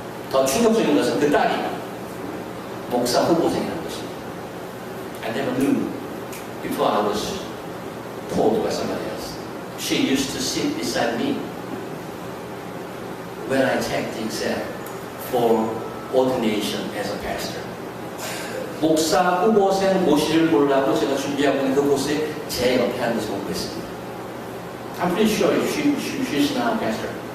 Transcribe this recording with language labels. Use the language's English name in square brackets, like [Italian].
[Korean] 더 충격적인 것은 그 딸이 목사 후보생이라는 것입니다. [English] I never knew before I was told by somebody else. She used to sit beside me when I take the exam for ordination as a pastor. [Korean] 목사 후보생 모시를 보려고 제가 준비하고 있는 그곳에 제 옆에 앉아서 보고 있습니다. [English] I'm pretty sure she's not a pastor.